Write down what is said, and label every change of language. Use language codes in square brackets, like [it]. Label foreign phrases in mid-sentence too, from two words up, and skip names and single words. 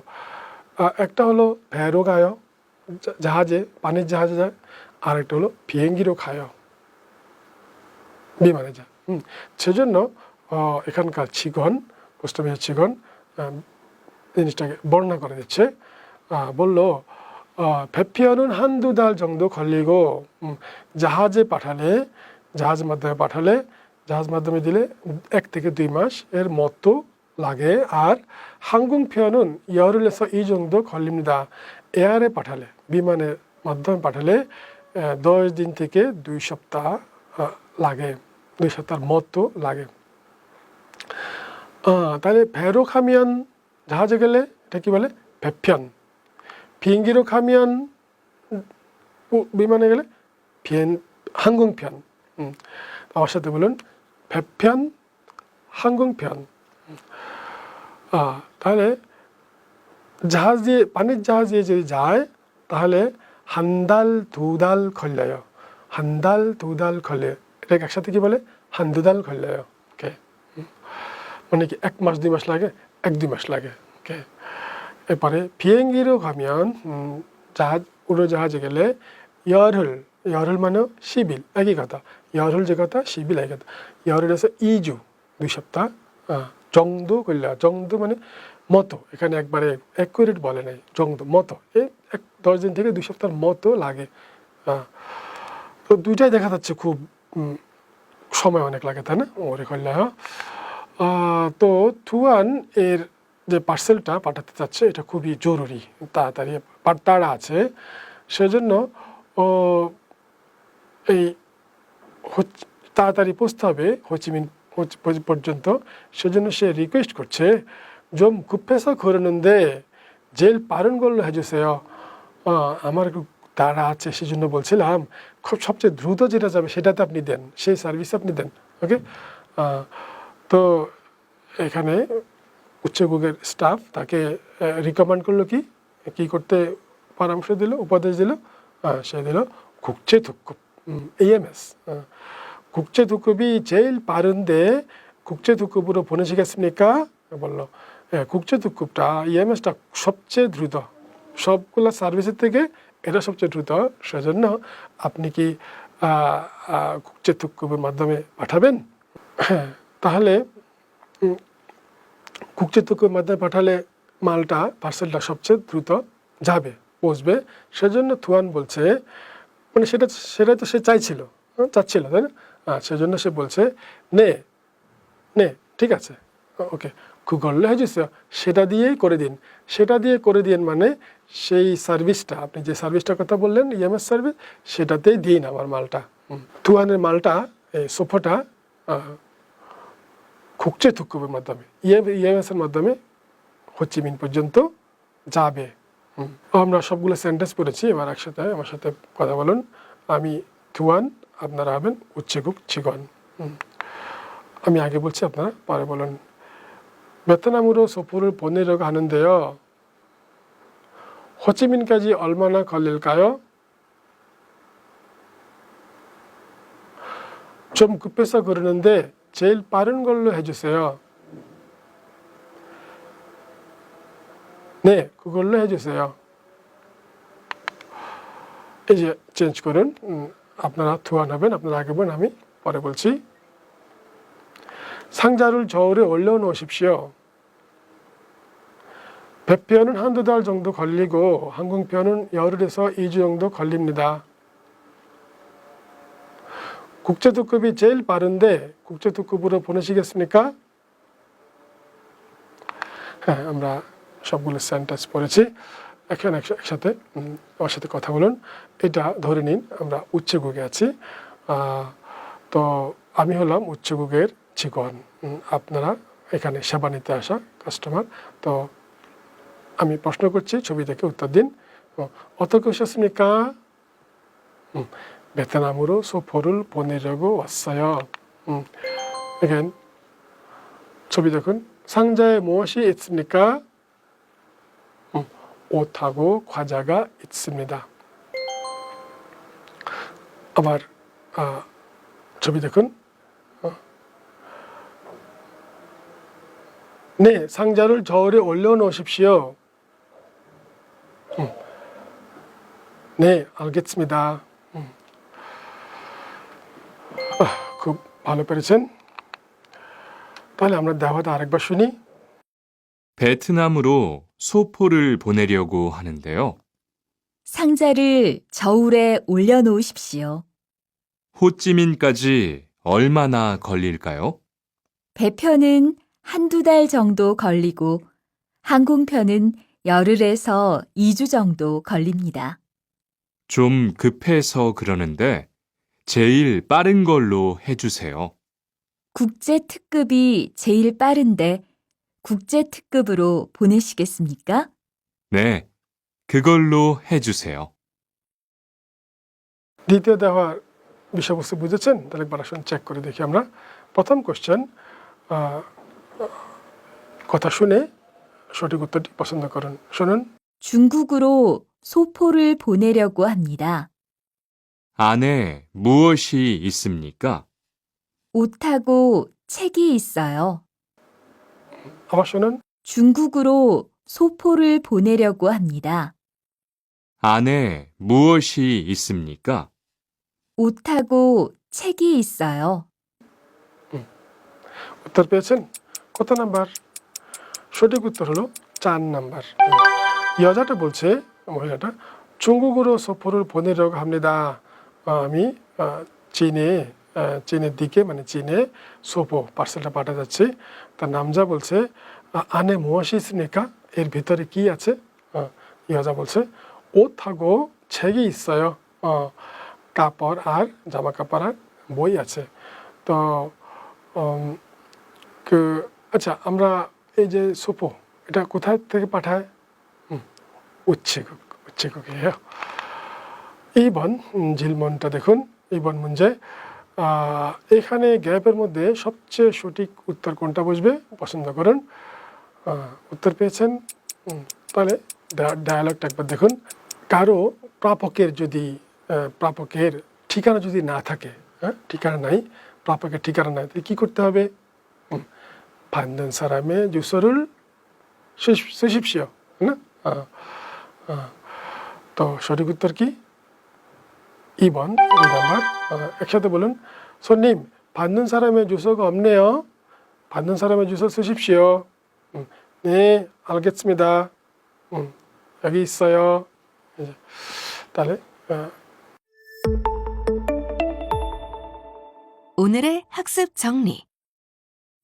[bn] একটা হলো ভ্যারো গায়, জাহাজে পানির জাহাজে যায়, আর একটা হলো বি행গিরও খায়, বিমানে যায়। সেজন্য এখানকার চিগন পোস্ট অফিসের চিগন জিনিসটাকে বর্ণনা করে দিচ্ছে। বলল [ko] 배피어는 한두 달 정도 걸리고 [bn] জাহাজে পাঠালে জাহাজ মাধ্যমে দিলে 1 থেকে 2 মাস এর মতো লাগে। [ko] আর 항공편은 열흘에서 2 정도 걸립니다. [bn] এয়ারে পাঠালে বিমানের মাধ্যমে পাঠালে 10 দিন থেকে 2 সপ্তাহ লাগে, 2 সপ্তাহের মতো লাগে। তাহলে ভেরো খামিয়ান জাহাজে গেলে এটা কি বলে? [ko] 배편। 비행기로 가면 [bn] বিমানে গেলে [ko] 항공편। [bn] আমার সাথে বলুন [ko] 배편 항공편। [bn] তাহলে জাহাজ দিয়ে পানির জাহাজ দিয়ে যদি যায় তাহলে [ko] 한 달, 2 달 걸려요। 한 달, 2 달 걸려요। [bn] এটাকে একসাথে কি বলে? [ko] 한두 달 걸려요। [bn] ওকে, মানে কি 1 মাস 2 মাস লাগে? 1-2 মাস লাগে। ওকে, এরপরে [ko] 비행기로 가면 [bn] জাহাজ উড়োজাহাজে গেলে 열흘 মানে 10일 একই কথা, 열흘 যে কথা 10일 একই কথা। [ko] 열흘에서 2주 2 সপ্তাহ 정도 걸려। [bn] 정도 মানে মতো, এখানে একবারে অ্যাকুরেট বলে নাই, 정도 মতো, 10 দিন থেকে 2 সপ্তাহের মতো লাগে। তো দুইটাই দেখা যাচ্ছে খুব সময় অনেক লাগে, তাই না? ওরে করলে তো থুয়ান এর যে পার্সেলটা পাঠাতে চাচ্ছে এটা খুবই জরুরি, তাড়াতাড়ি তাড়া আছে। সেজন্য এই তাড়াতাড়ি পৌঁছতে হবে 호치민 পর্যন্ত। সেজন্য সে রিকোয়েস্ট করছে [ko] 좀 급해서 그러는데 제일 빠른 걸로 해주세요। [bn] আমার একটু তাড়া আছে সেজন্য বলছিলাম খুব সবচেয়ে দ্রুত যেটা যাবে সেটাতে আপনি দেন, সেই সার্ভিস আপনি দেন। ওকে, তো এখানে উচ্চবিভাগের স্টাফ তাকে রিকমেন্ড করলো কি করতে পরামর্শ দিল, উপদেশ দিল? সে দিল [ko] 국제 특급 [bn] AMS। [ko] 국제 특급이 제일 빠른데 국제 특급으로 보내시겠습니까? [bn] বললো [ko] 국제 특급টা [bn] EMSটা সবচেয়ে দ্রুত, সবগুলো সার্ভিসের থেকে এটা সবচেয়ে দ্রুত। সেজন্য আপনি কি [ko] 국제 특급ের [bn] মাধ্যমে পাঠাবেন? হ্যাঁ, তাহলে [ko] 국제 특급ের [bn] মাধ্যমে পাঠালে মালটা পার্সেলটা সবচেয়ে দ্রুত যাবে, পৌঁছবে। সেজন্য থুয়ান বলছে, মানে সেটা তো সে চাচ্ছিল, তাই না? সেজন্য সে বলছে নে ঠিক আছে, ওকে, [ko] 그걸로 해주세요. [bn] সেটা দিয়েই করে দিন। সেটা দিয়ে করে দিন মানে সেই সার্ভিসটা, আপনি যে সার্ভিসটার কথা বললেন ইএমএস সার্ভিস, সেটাতেই দিন আমার মালটা। তুয়ানের মালটা, এই সোফাটা [ko] 국제 특급의 [bn] মাধ্যমে ইএমএসের মাধ্যমে হোচিমিন পর্যন্ত যাবে। আমরা সবগুলো সেন্টেন্স পড়েছি, এবার একসাথে আমার সাথে কথা বলুন। আমি তুয়ান, আপনারা হবেন [ko] 우체국 직원। [bn] আমি আগে বলছি, আপনারা পরে বলুন। [ko] 베트남으로 소포를 보내려고 하는데요. 호치민까지 얼마나 걸릴까요? 좀 급해서 그러는데 제일 빠른 걸로 해주세요. 네, 그걸로 해주세요. [bn] 이제 চেঞ্জ করুন, আপনারা তুয়ান হবেন, আপনারা আগে বলুন, আমি পরে বলছি। [ko] 상자를 저울에 올려놓으십시오. 배편은 한두 달 정도 걸리고 항공편은 열흘에서 2주 정도 걸립니다. 국제특급이 제일 빠른데 국제특급으로 보내시겠습니까? [bn] হ্যাঁ, আমরা সবগুলো সেন্টেন্স পড়েছি। এখন একসাথে আমার সাথে কথা বলুন। এটা ধরে নিন আমরা উচ্চগুগে আছি, তো আমি হলাম উচ্চগুগের 직원, আপনারা এখানে সেবা নিতে আসা কাস্টমার। তো আমি প্রশ্ন করছি, ছবি দেখে উত্তর দিন। [ko] 어떻게 오셨습니까? 베트남으로 소포를 보내려고 왔어요. [en] again, [bn] ছবি দেখুন। [ko] 상자에 무엇이 있습니까? 옷하고 과자가 있습니다. [bn] আবার ছবি দেখুন। [ko] 네, 상자를 저울에 올려놓으십시오. 네, 알겠습니다. [bn] খুব ভালো পেরেছেন। তাহলে আমরা 대화টা আরেকবার শুনি। [ko] 베트남으로 소포를 보내려고 하는데요. 상자를 저울에 올려놓으십시오. 호찌민까지 얼마나 걸릴까요? 배편은 한두 달 정도 걸리고 항공편은 열흘에서 2주 정도 걸립니다. 좀 급해서 그러는데 제일 빠른 걸로 해주세요. 국제 특급이 제일 빠른데 국제 특급으로 보내시겠습니까? 네, 그걸로 해주세요. [bn] দ্বিতীয় দেওয়ার বিষয়বস্তু বুঝেছেন? তাহলে একবার আসুন চেক করে দেখি আমরা। প্রথম কোশ্চেন, কথা শুনে সঠিক উত্তরটি পছন্দ করুন। শুনুন। [ko] 중국으로 소포를 보내려고 합니다. 안에 무엇이 있습니까? 옷하고 책이 있어요. [bn] আবার শুনুন। [ko] 중국으로 소포를 보내려고 합니다. 안에 무엇이 있습니까? 옷하고 책이 있어요. [bn] উত্তর পেয়েছেন? কত নাম্বার? সঠিক উত্তর হলো 4 নাম্বার। 여자টা বলছে, মহিলাটা, [ko] 중국으로 소포를 보내려고 합니다. [bn] আমি চীনের দিকে, মানে চীনে সোপো পার্সেলটা পাঠা যাচ্ছে। তার নামজা বলছে আনে [ko] 무엇이 있습니까? [bn] এর ভিতরে কি আছে? 여자 বলছে [ko] 옷하고 책이 있어요. [bn] কাপড় আর জামা কাপড় আর বই আছে। তো আচ্ছা, আমরা এই যে সোপো, এটা কোথায় থেকে পাঠায়? [ko] 우체국이에요. 2번 질문টা দেখুন। 2번 문제, [bn] এখানে গ্যাপের মধ্যে সবচেয়ে সঠিক উত্তর কোনটা বসবে পছন্দ করুন। উত্তর পেয়েছেন? তাহলে ডায়ালগটা একবার দেখুন। কারো প্রাপকের ঠিকানা যদি না থাকে, ঠিকানা নাই, প্রাপকের ঠিকানা নাই, তাহলে কী করতে হবে? [ko] 받는 사람의 주소를 쓰십시오. [bn] না? তো সঠিক উত্তর কি? 2번, 2 নাম্বার। একসাথে বলুন। [ko] 손님, 받는 사람의 주소가 없네요. 받는 사람의 주소 쓰십시오. 네, 알겠습니다. 여기 있어요. [bn] তাহলে [ko] 오늘의 학습 정리.